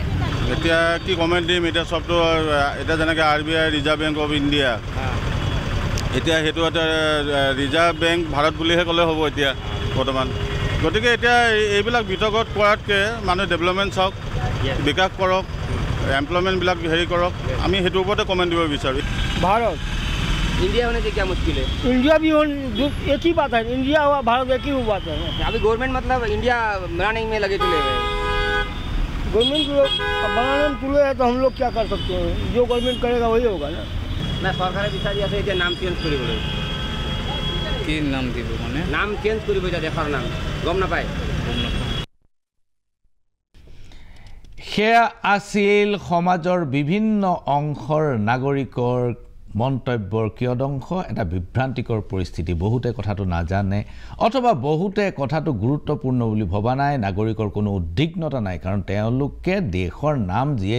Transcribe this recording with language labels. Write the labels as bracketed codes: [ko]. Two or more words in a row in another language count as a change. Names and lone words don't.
[as] এতিয়া কি কমেণ্ট দিম এতিয়া চবটো এতিয়া যেনেকৈ RBI ৰিজাৰ্ভ বেংক অফ ইণ্ডিয়া এতিয়া সেইটো এটা ৰিজাৰ্ভ বেংক ভাৰত বুলিহে ক'লে হ'ব এতিয়া বৰ্তমান গতিকে এতিয়া এইবিলাক বিতৰ্কত কৰাতকৈ মানুহে ডেভেলপমেণ্ট চাওক বিকাশ কৰক এমপ্লয়মেণ্টবিলাক হেৰি কৰক আমি সেইটোৰ ওপৰতে কমেণ্ট দিব বিচাৰোঁ [hi] भारत इंडिया होने से क्या मुश्किल है इंडिया भी एक ही बात है इंडिया हुआ भारत एक ही बात है अभी गवर्नमेंट मतलब इंडिया बनाने में लगे तुले हुए गवर्नमेंट बनाने में तुले है तो हम लोग क्या कर सकते हैं जो गवर्नमेंट करेगा वही होगा ना सरकार विचार से नाम चेंज कर नाम चेंज कर [as] দেশৰ নাম গম নাপায় সেয়া আছিল সমাজৰ বিভিন্ন অংশৰ নাগৰিকৰ মন্তব্যৰ কিয়দংশ এটা বিভ্ৰান্তিকৰ পৰিস্থিতি বহুতে কথাটো নাজানে অথবা বহুতে কথাটো গুৰুত্বপূৰ্ণ বুলি ভবা নাই নাগৰিকৰ কোনো উদ্বিগ্নতা নাই কাৰণ তেওঁলোকে দেশৰ নাম যিয়ে